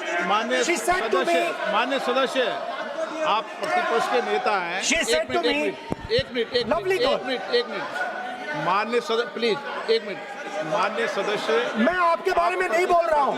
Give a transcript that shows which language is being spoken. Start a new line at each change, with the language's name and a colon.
Hindi: मान्य सदस्य, आप प्रतिपक्ष के नेता हैं.
English: She said to me, lovely girl.
Hindi: एक मिनट, मान्य सदस्य, प्लीज, एक मिनट, मान्य सदस्य, मैं आपके बारे में नहीं बोल रहा हूँ.